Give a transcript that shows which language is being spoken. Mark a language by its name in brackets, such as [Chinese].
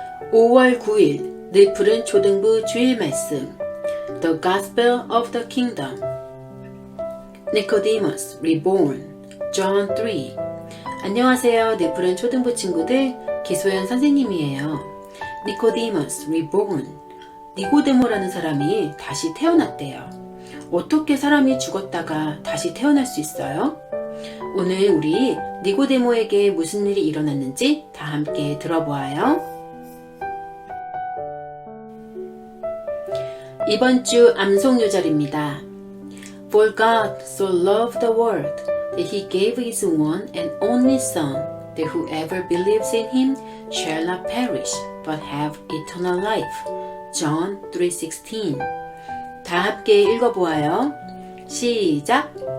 [Korean] 5월 9일 늘푸른 초등부 주일 말씀 [English] The Gospel of the Kingdom Nicodemus Reborn John 3 [Korean] 안녕하세요. 늘푸른 초등부 친구들 기소연 선생님이에요. Nicodemus Reborn 니고데모라는 사람이 다시 태어났대요. 어떻게 사람이 죽었다가 다시 태어날 수 있어요? 오늘 우리 니고데모에게 무슨 일이 일어났는지 다 함께 들어보아요. 이번 주 암송 요절입니다. [English] For God so loved the world that he gave his one and only Son, that whoever believes in him shall not perish but have eternal life. [Korean] John 3:16. 다 함께 읽어보아요. 시작!